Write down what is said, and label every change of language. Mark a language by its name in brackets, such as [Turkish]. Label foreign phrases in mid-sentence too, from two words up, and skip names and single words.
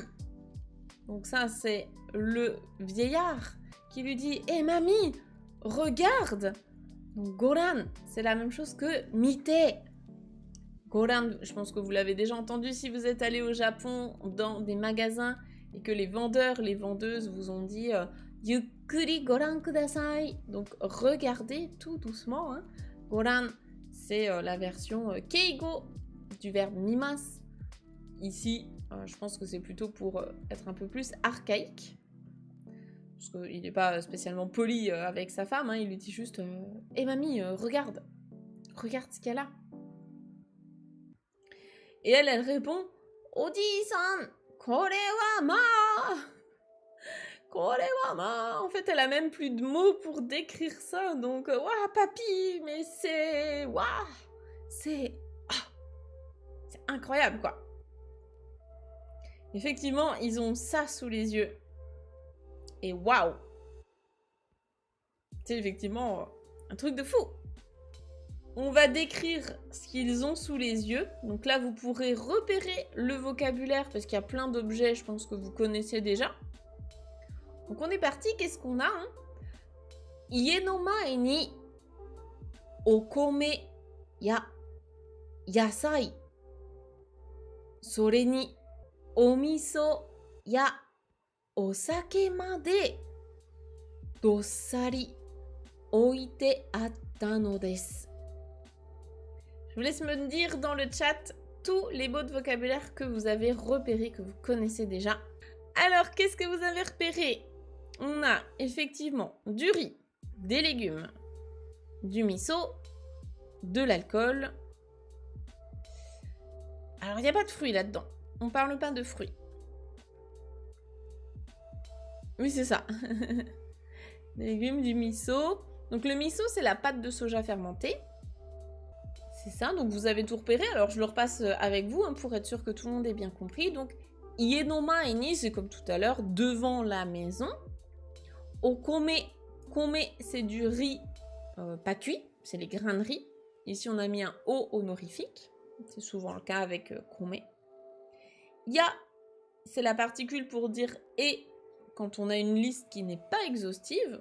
[French] Donc ça, c'est le vieillard qui lui dit « Eh mamie, regarde !» Donc Goran, c'est la même chose que mite. Goran, je pense que vous l'avez déjà entendu si vous êtes allé au Japon dans des magasins et que les vendeurs, les vendeuses vous ont dit [Japanese] ゆっくりご覧ください. [French] Donc regardez tout doucement. Hein. Goran, c'est la version keigo du verbe mimas. Ici, je pense que c'est plutôt pour être un peu plus archaïque. Parce qu'il n'est pas spécialement poli avec sa femme. Hein. Il lui dit juste Eh mamie, regarde. Regarde ce qu'il y a là. Et elle répond [Japanese] おじさん、これはま. これはま. [French] En fait, elle a même plus de mots pour décrire ça. Donc, waouh, papy, mais c'est. Waouh. C'est incroyable, quoi. Effectivement, ils ont ça sous les yeux. Et waouh! C'est effectivement un truc de fou. On va décrire ce qu'ils ont sous les yeux. Donc là, vous pourrez repérer le vocabulaire parce qu'il y a plein d'objets, je pense que vous connaissez déjà. Donc on est parti, qu'est-ce qu'on a, hein? [Japanese] 家の前にお米や野菜. それにお味噌やお酒までどっさり置いてあったのです. [French] Je vous laisse me dire dans le chat tous les mots de vocabulaire que vous avez repérés, que vous connaissez déjà. Alors, qu'est-ce que vous avez repéré? On a effectivement du riz, des légumes, du miso, de l'alcool. Alors, il n'y a pas de fruits là-dedans. On ne parle pas de fruits. Oui, c'est ça. Des légumes, du miso. Donc, le miso, c'est la pâte de soja fermentée. C'est ça, donc vous avez tout repéré. Alors, je le repasse avec vous hein, pour être sûr que tout le monde ait bien compris. [Japanese] Donc, 家の前に, [French] c'est comme tout à l'heure, devant la maison. [Japanese] お米、米, [French] c'est du riz pas cuit, c'est les grains de riz. Ici, on a mis un O honorifique. C'est souvent le cas avec kome. Ya, c'est la particule pour dire et quand on a une liste qui n'est pas exhaustive.